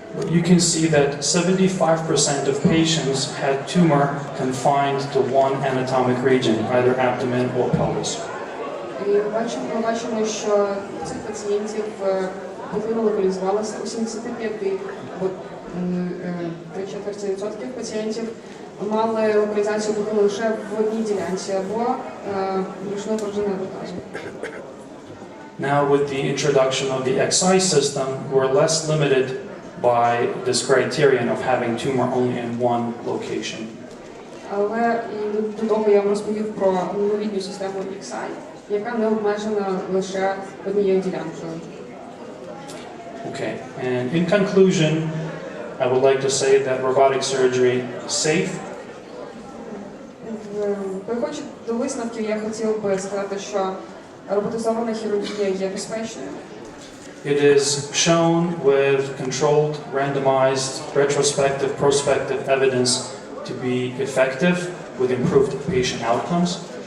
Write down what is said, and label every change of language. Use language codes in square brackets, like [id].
[en] You can see that 75% of patients had tumor confined to one anatomic region, either abdomen or pelvis. [uk] І ми бачимо, що у цих пацієнтів пухлина локалізувалася у 75, бо 3/4% пацієнтів мали локалізацію пухлини лише в одній ділянці або брюшної порожнини або тазу. [en] Now, with the introduction of the XI system, we're less limited by this criterion of having tumor only in one location. [uk] Але до того я вам розповів про новітню систему XI, яка не обмежена лише однією ділянкою. [en] Okay, and in conclusion, I would like to say that robotic surgery is safe. [uk] Переходячи до висновків, я хотів би сказати, що роботизована хірургія є безпечною. [en] It is shown with controlled, randomized, retrospective, prospective evidence to be effective with improved patient outcomes.